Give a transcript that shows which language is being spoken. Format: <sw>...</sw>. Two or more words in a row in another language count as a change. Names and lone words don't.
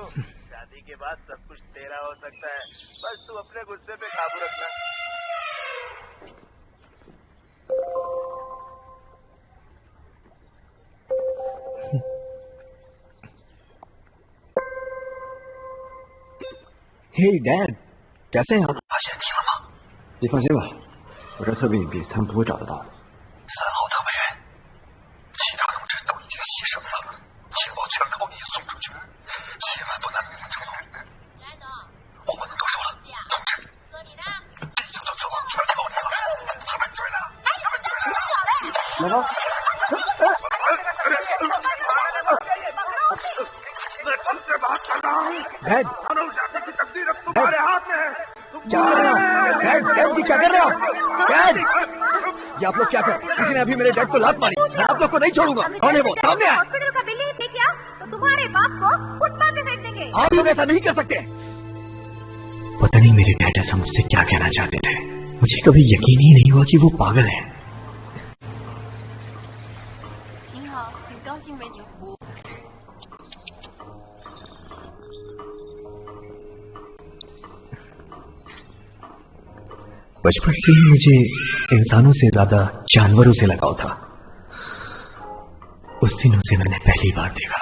<hi>शादी के बाद सब कुछ तेरा हो सकता है, बस तू अपने गुस्से पे काबू रखना। हे डैड, कैसे हैं आप?</hi> <zh>发现你了吗？你放心吧，我这特别隐蔽，他们不会找得到的。 3号特派员，其他同志都已经牺牲了，情报全靠你送出去，千万不能让他找到。我不能多说了，同志，这一球的存亡全靠你了。他们追来了，他们追来了！来吧。डैड,</zh> <hi>तुम्हारे हाथ में है। क्या कर रहे हो? डैड, डैड जी क्या कर रहे हो? डैड, ये आप लोग क्या कर? किसी ने अभी मेरे डैड को लात मारी। मैं आप लोग को नहीं छोड़ूंगा। कौन है वो? सामने आए। हॉस्पिटल का बिल नहीं किया तो तुम्हारे बाप को फुटपाथ पे फेंक देंगे। आप लोग ऐसा नहीं कर सकते। पता नहीं मेरे डैड ऐसा मुझसे क्या कहना चाहते थे। मुझे कभी यकीन ही नहीं हुआ कि वो पागल है।</hi> <zh>您好，很高兴为您服务。</zh> <hi>बचपन से ही मुझे इंसानों से ज्यादा जानवरों से लगाव था। उस दिन उसे मैंने पहली बार देखा।</hi>